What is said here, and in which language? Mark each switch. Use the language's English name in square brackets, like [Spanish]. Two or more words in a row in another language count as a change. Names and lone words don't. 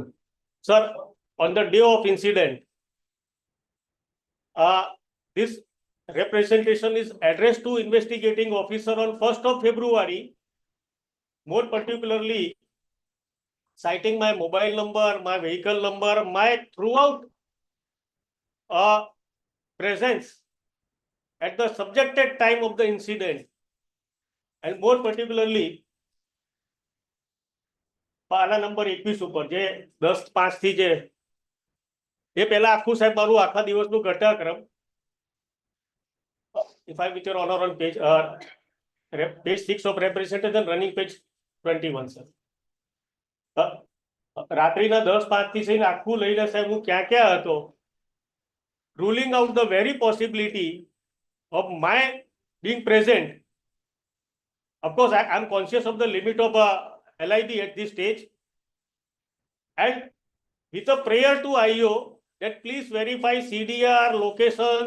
[English] Sir, on the day of incident, this representation is addressed to investigating officer on 1st of February, more particularly citing my mobile number, my vehicle number, my throughout presence at the subjected time of the incident, and more particularly [Gujarati] પાના નંબર 21 ઉપર જે 10:05 થી જે એ પહેલા આખું સાહેબ મારું આખા દિવસનું ઘટનાક્રમ, [English] if I with your honor on page 6 of representation, running page 21, sir. [Gujarati] રાત્રિના 10:05 થી થઈને આખું લઈને સાહેબ હું ક્યાં ક્યાં હતો, [English] ruling out the very possibility of my being present. Of course, I am conscious of the limit of LIB at this stage, and with a prayer to IO that please verify CDR locations.